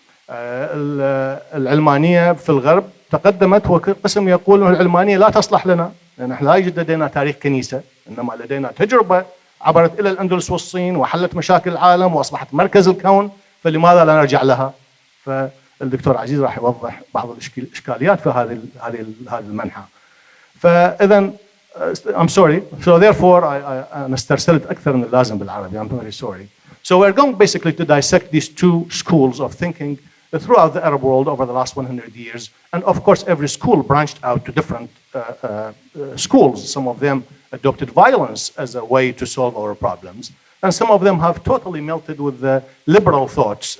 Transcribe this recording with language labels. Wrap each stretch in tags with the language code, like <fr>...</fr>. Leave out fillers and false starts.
<ar>العلمانية في الغرب تقدمت، وقسم يقول أن العلمانية لا تصلح لنا لأن احنا لا يوجد لدينا تاريخ كنيسة، إنما لدينا تجربة عبرت إلى الأندلس والصين وحلت مشاكل العالم وأصبحت مركز الكون، فلماذا لا نرجع لها؟ فالدكتور عزيز راح يوضح بعض الإشكاليات في هذه المنحى. فإذا</ar> <en>I'm sorry. So therefore</en> <ar>أنا استرسلت أكثر من اللازم بالعربي.</ar> <en>I'm very sorry. So we're going basically to dissect these two schools of thinking throughout the Arab world over the last 100 years. And of course, every school branched out to different schools. Some of them adopted violence as a way to solve our problems. And some of them have totally melted with the liberal thoughts.</en>